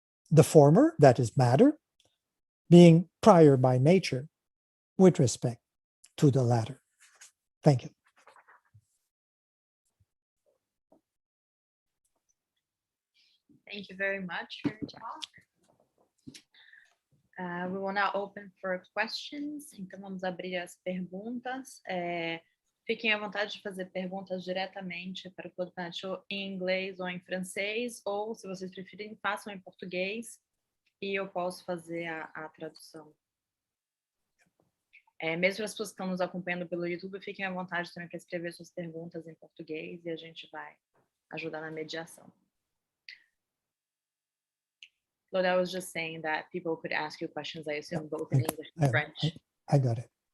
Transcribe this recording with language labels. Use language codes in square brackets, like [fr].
[en] The former, that is matter, being prior by nature with respect to the latter. Thank you. Thank you very much for your talk. We will now open for questions. [pt] Então, vamos abrir as perguntas. Fiquem à vontade de fazer perguntas diretamente para o Claude Panaccio em inglês ou em francês, ou, se vocês preferirem, façam em português e eu posso fazer a tradução. Mesmo para as pessoas que estão nos acompanhando pelo YouTube, fiquem à vontade também para escrever suas perguntas em português e a gente vai ajudar na mediação. [en] Claude, I was just saying that people could ask you questions, I assume, both in English and French. I got it.